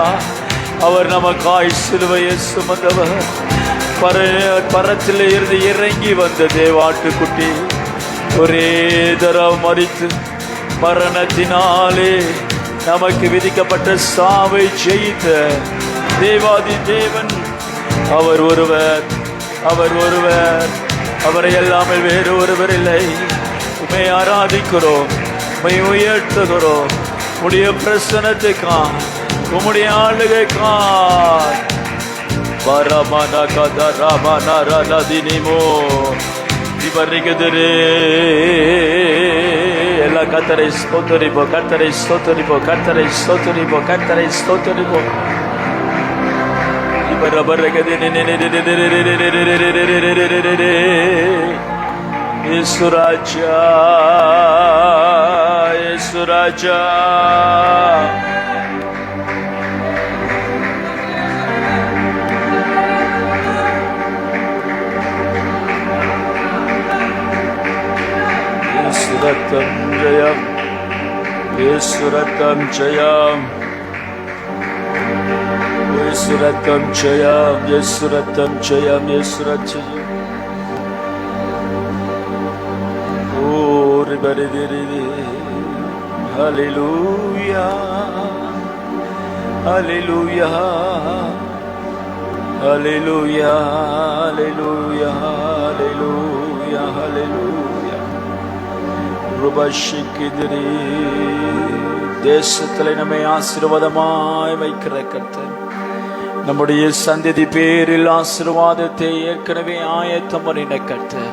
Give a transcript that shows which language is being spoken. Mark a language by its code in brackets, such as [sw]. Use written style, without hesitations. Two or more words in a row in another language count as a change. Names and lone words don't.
[ta] அவர் நமக்காய் சிலுவையை சுமந்தவர், பரத்திலே இருந்து இறங்கி வந்த தேவாட்டுக்குட்டி, ஒரே தரம் மரித்து மரணத்தினாலே நமக்கு விதிக்கப்பட்ட சாவை ஜெயித்த தேவாதி தேவன் அவர் ஒருவர், அவர் ஒருவர், அவரை எல்லாமே வேறு ஒருவர் இல்லை. உம்மை ஆராதிக்கிறோம், உம்மை உயர்த்துகிறோம். உம்முடைய பிரசன்னத்துக்காக, உம்முடைய ஆளுகைக்காக Baramana Kadaramana Radinimo Ibarigedere Ela Kataris Sotoribo, Kataris Sotoribo, Kataris Sotoribo, Kataris Sotoribo Ibarabaragedene Isuraja, Isuraja இயேசு ரத்தம் ஜெயம், இயேசு ரத்தம் ஜெயம், இயேசு ரத்தம் ஜெயம், இயேசு ரத்தம் ஜெயம், இயேசு ரத்தம் ஜெயம். Oh, Ribaridiri, Hallelujah, Hallelujah, Hallelujah, Hallelujah, Hallelujah, Hallelujah. தேசத்தில் நம்மை ஆசீர்வாதமாய் வைக்கிற கர்த்தர், நம்முடைய சந்ததி பேரில் ஆசீர்வாதத்தை ஏற்கனவே ஆயத்தம் பண்ணின கர்த்தர்,